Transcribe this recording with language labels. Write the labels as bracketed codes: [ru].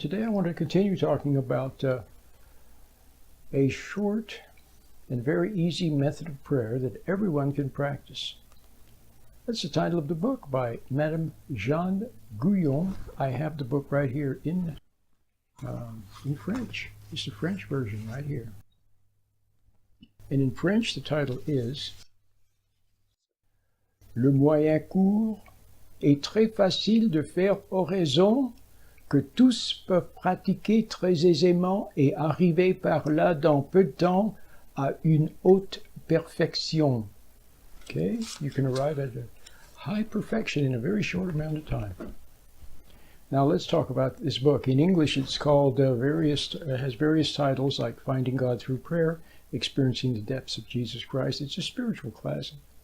[en] Today I want to continue talking about a short and very easy method of prayer that everyone can practice. That's the title of the book by Madame Jeanne Guyon. I have the book right here in French. It's the French version right here. And in French the title is [fr] Le moyen court est très facile de faire oraison que tous peuvent pratiquer très aisément et arriver par là dans peu de temps à une haute perfection. [en] Okay, you can arrive at a high perfection in a very short amount of time. Now let's talk about this book. In English it's called has various titles like Finding God Through Prayer, Experiencing the Depths of Jesus Christ. It's a spiritual classic.